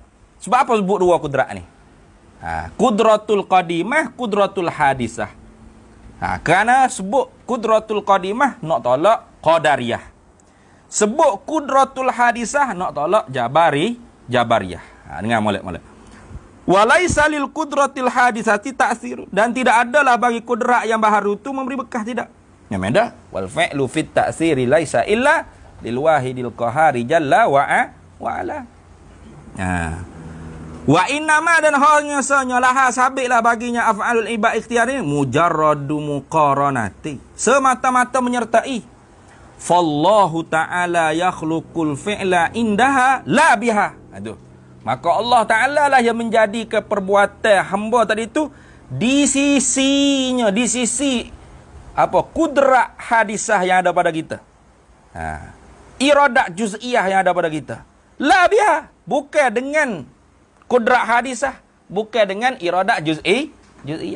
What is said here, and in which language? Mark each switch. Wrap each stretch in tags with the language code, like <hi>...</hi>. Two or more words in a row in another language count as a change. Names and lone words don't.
<ms>Sebab apa sebut dua kudrat ni?</ms> <ar>القدرة القديمة، القدرة الحادثة.</ar> <ms>Kerana sebut</ms> <ar>القدرة القديمة</ar> <ms>nak tolak qadariyah. Sebut</ms> <ar>القدرة الحادثة</ar> <ms>nak tolak jabariyah. Dengar molek-molek.</ms> <ar>وليس للقدرة الحادثة تأثير,</ar> <ms>dan tidak adalah bagi kudrat yang baharu tu memberi bekas, tidak. Yang beda,</ms> <ar>والفعل في التأثير ليس إلا للواحد القهار جل وعلا. وإنما,</ar> <ms>dan hanya senyalah sabitlah baginya</ms> <ar>أفعال العباد اختيار</ar> <ms>ini</ms> <ar>مجرد مقارنة,</ar> <ms>semata-mata menyertai.</ms> <ar>فالله تعالى يخلق الفعل عندها لا بها.</ar> <ms>Aduh. Maka Allah Ta'ala lah yang menjadi perbuatan hamba tadi itu di sisinya, di sisi kudrat hadisah yang ada pada kita.</ms> <ar>إرادة جزئية</ar> <ms>yang ada pada kita.</ms> <ar>لا بها,</ar> <ms>bukan dengan kudrat hadisah, bukan dengan</ms> <ar>إرادة جزئية.</ar>